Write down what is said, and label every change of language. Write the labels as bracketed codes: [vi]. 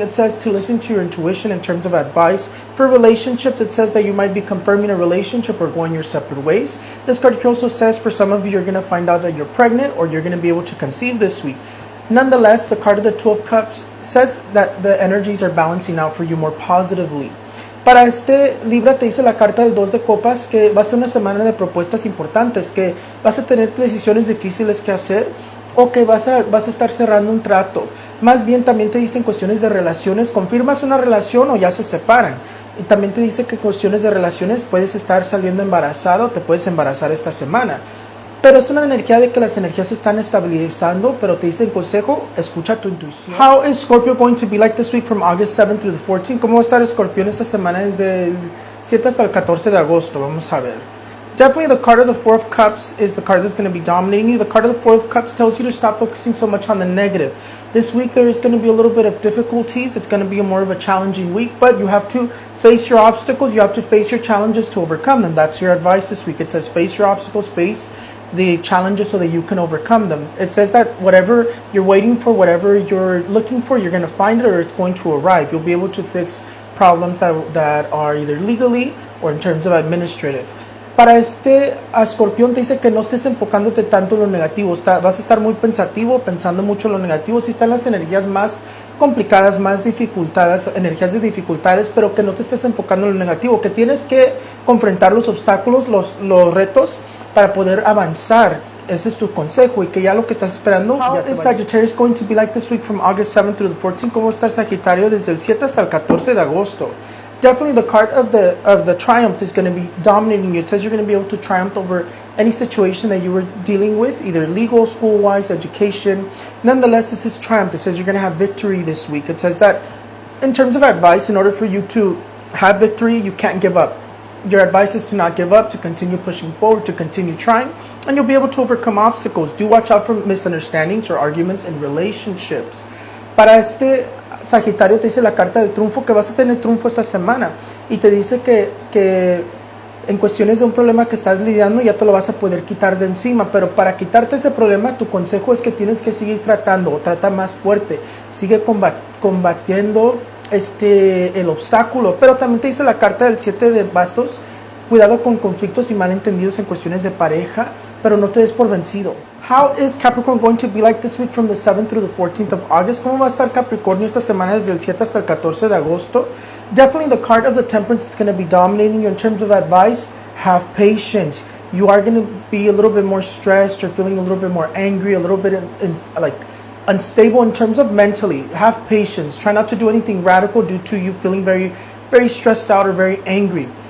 [en] It says to listen to your intuition in terms of advice. For relationships, it says that you might be confirming a relationship or going your separate ways. This card also says for some of you, you're going to find out that you're pregnant or you're going to be able to conceive this week. Nonetheless, the card of the Two of Cups says that the energies are balancing out for you more positively. [es] Para Libra te dice la carta del 2 de copas que va a ser una semana de propuestas importantes, que vas a tener decisiones difíciles que hacer o que vas a estar cerrando un trato. Más bien también te dicen cuestiones de relaciones, confirmas una relación o ya se separan. Y también te dice que en cuestiones de relaciones puedes estar saliendo embarazado, te puedes embarazar esta semana. Pero es una energía de que las energías se están estabilizando, pero te dice el consejo, escucha tu intuición. [en] How is Scorpio going to be like this week from August 7th through the 14th? [es] ¿Cómo va a estar Escorpión esta semana desde el 7 hasta el 14 de agosto? Vamos a ver. [en] Definitely the card of the Four of Cups is the card that's going to be dominating you. The card of the Four of Cups tells you to stop focusing so much on the negative. This week there is going to be a little bit of difficulties. It's going to be more of a challenging week, but you have to face your obstacles. You have to face your challenges to overcome them. That's your advice this week. It says face your obstacles, face the challenges so that you can overcome them. It says that whatever you're waiting for, whatever you're looking for, you're going to find it or it's going to arrive. You'll be able to fix problems that are either legally or in terms of administrative. [es] Para Escorpión te dice que no estés enfocándote tanto en lo negativo. Vas a estar muy pensativo, pensando mucho en lo negativo. Si están las energías más complicadas, más dificultadas, energías de dificultades, pero que no te estés enfocando en lo negativo, que tienes que confrontar los obstáculos, los retos para poder avanzar. Ese es tu consejo y que ya lo que estás esperando. [en] How is Sagittarius going to be like this week from August 7th through the 14th? [es] ¿Cómo va a estar Sagitario desde el 7 hasta el 14 de agosto? [en] Definitely the card of the triumph is going to be dominating you. It says you're going to be able to triumph over any situation that you were dealing with, either legal, school-wise, education. Nonetheless, this is triumph. It says you're going to have victory this week. It says that in terms of advice, in order for you to have victory, you can't give up. Your advice is to not give up, to continue pushing forward, to continue trying, and you'll be able to overcome obstacles. Do watch out for misunderstandings or arguments in relationships. [es] Para Sagitario te dice la carta del triunfo, que vas a tener triunfo esta semana, y te dice que en cuestiones de un problema que estás lidiando ya te lo vas a poder quitar de encima, pero para quitarte ese problema tu consejo es que tienes que seguir tratando, o trata más fuerte, sigue combatiendo el obstáculo. Pero también te dice la carta del 7 de bastos, cuidado con conflictos y malentendidos en cuestiones de pareja, pero no te des por vencido. [en] How is Capricorn going to be like this week from the 7th through the 14th of August? [es] ¿Cómo va a estar Capricornio esta semana desde el 7 hasta el 14 de agosto? [en] Definitely the card of the Temperance is going to be dominating you in terms of advice. Have patience. You are going to be a little bit more stressed, or feeling a little bit more angry, a little bit like unstable in terms of mentally. Have patience. Try not to do anything radical due to you feeling very, very stressed out or very angry.